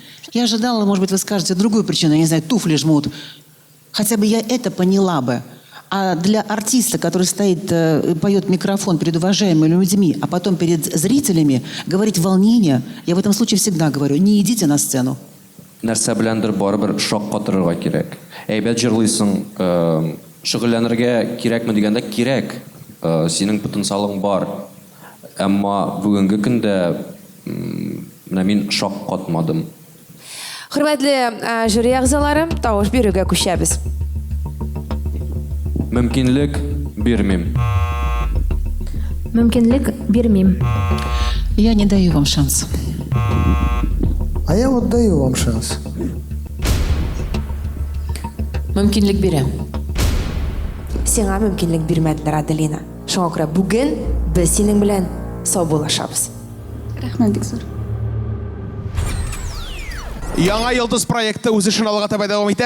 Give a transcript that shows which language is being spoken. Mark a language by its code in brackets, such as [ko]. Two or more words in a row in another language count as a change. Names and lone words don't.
[ru] Я ожидала, может быть, вы скажете другую причину, я не знаю, туфли жмут. Хотя бы я это поняла бы. А для артиста, который стоит, поет в микрофон перед уважаемыми людьми, а потом перед зрителями, говорить волнение, я в этом случае всегда говорю, не идите на сцену. [tt] Нәрсә беләндер барыбер шок катырырга кирәк. Әйбәт җырлыйсың, шөгыльләнергә кирәкме дигәндә кирәк. Синең потенциалың бар. Әмма бүгенге көндә менә мин шок катмадым. Хөрмәтле жюри әгъзалары, тавыш бирүгә күчәбез. Мөмкинлек бирмим. Мөмкинлек бирмим. [ru] Я не даю вам шанс. А я вот даю вам шанс. [tt] Мөмкинлек бирәм. Сиңа мөмкинлек бирмәделәр, Аделина. Шуңа күрә бүген без синең белән саубуллашабыз. Рәхмәт бик зур. Яңа йолдыз проекты үз эшен алга таба дәвам итә.